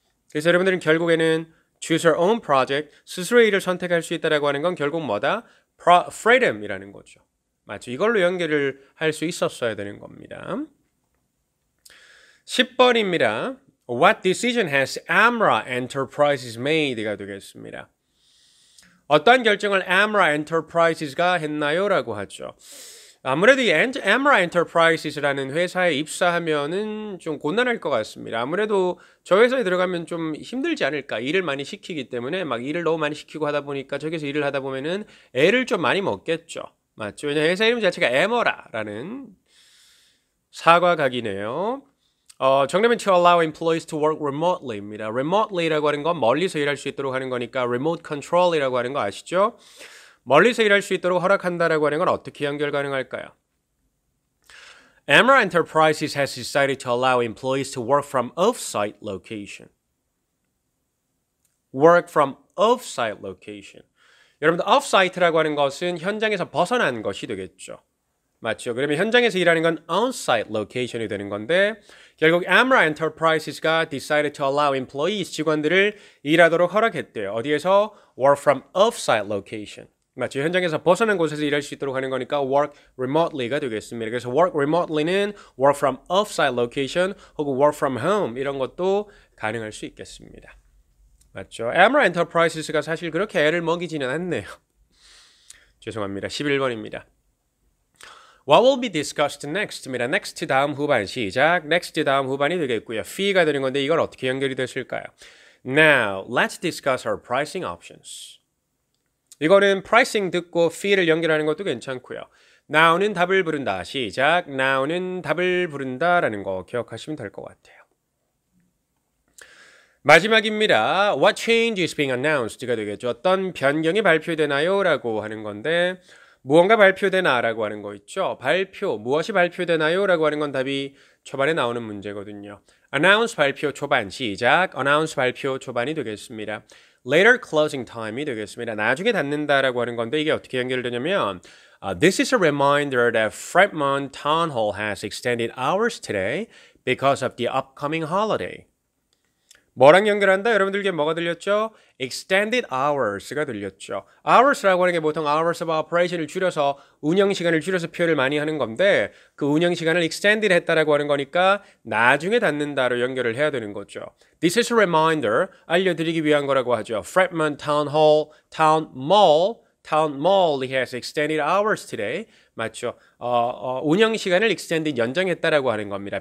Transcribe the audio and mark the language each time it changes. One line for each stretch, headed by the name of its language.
Korean: 그래서 여러분들은 결국에는
English: choose our own project,
Korean: 스스로의 일을 선택할 수 있다라고 하는 건 결국 뭐다? freedom이라는 거죠. 맞죠? 이걸로 연결을 할 수 있었어야 되는 겁니다. 10번입니다.
English: What decision has Amra Enterprises made가 되겠습니다.
Korean: 어떠한 결정을 Amra Enterprises가 했나요? 라고 하죠. 아무래도 이 Amra Enterprises라는 회사에 입사하면은 좀 곤란할 것 같습니다. 아무래도 저 회사에 들어가면 좀 힘들지 않을까. 일을 많이 시키기 때문에 막 일을 너무 많이 시키고 하다 보니까 저기서 일을 하다 보면은 애를 좀 많이 먹겠죠. 맞죠? 왜냐면 회사 이름 자체가 에머라라는 사과각이네요. 정답은
English: to allow employees to work remotely
Korean: 입니다. remotely라고 하는 건 멀리서 일할 수 있도록 하는 거니까 remote control이라고 하는 거 아시죠? 멀리서 일할 수 있도록 허락한다라고 하는 건 어떻게 연결 가능할까요?
English: Amra Enterprises has decided to allow employees to work from off-site location. Work from off-site location.
Korean: 여러분들 off-site라고 하는 것은 현장에서 벗어난 것이 되겠죠. 맞죠? 그러면 현장에서 일하는 건 on-site location이 되는 건데 결국 Amra Enterprises가
English: decided to allow employees,
Korean: 직원들을 일하도록 허락했대요. 어디에서?
English: Work from off-site location.
Korean: 맞죠? 현장에서 벗어난 곳에서 일할 수 있도록 하는 거니까
English: work remotely
Korean: 가 되겠습니다. 그래서
English: work remotely
Korean: 는
English: work from off-site location
Korean: 혹은
English: work from home
Korean: 이런 것도 가능할 수 있겠습니다. 맞죠? Amra Enterprises가 사실 그렇게 애를 먹이지는 않네요. 죄송합니다. 11번입니다.
English: What will be discussed next입니다.
Korean: next 다음 후반 시작. next 다음 후반이 되겠고요. fee가 되는 건데 이걸 어떻게 연결이 됐을까요?
English: Now, let's discuss our pricing options.
Korean: 이거는 pricing 듣고 fee를 연결하는 것도 괜찮고요. now는 답을 부른다. 시작. now는 답을 부른다라는 거 기억하시면 될 것 같아요. 마지막입니다.
English: What change is being announced가 되겠죠.
Korean: 어떤 변경이 발표되나요? 라고 하는 건데 무언가 발표되나 라고 하는 거 있죠. 발표, 무엇이 발표되나요? 라고 하는 건 답이 초반에 나오는 문제거든요. announce 발표 초반 시작. announce 발표 초반이 되겠습니다.
English: later closing time이 되겠습니다.
Korean: 나중에 닫는다 라고 하는 건데 이게 어떻게 연결되냐면
English: This is a reminder that Fremont Town Hall has extended hours today because of the upcoming holiday.
Korean: 뭐랑 연결한다? 여러분들께 뭐가 들렸죠? extended hours가 들렸죠. hours라고 하는 게 보통
English: hours of operation
Korean: 을 줄여서 운영 시간을 줄여서 표현을 많이 하는 건데 그 운영 시간을 extended 했다라고 하는 거니까 나중에 닫는다로 연결을 해야 되는 거죠.
English: This is a reminder,
Korean: 알려드리기 위한 거라고 하죠.
English: Fremont Town Hall, Town Mall has extended hours today.
Korean: 맞죠? 운영 시간을 extended 연장했다라고 하는 겁니다.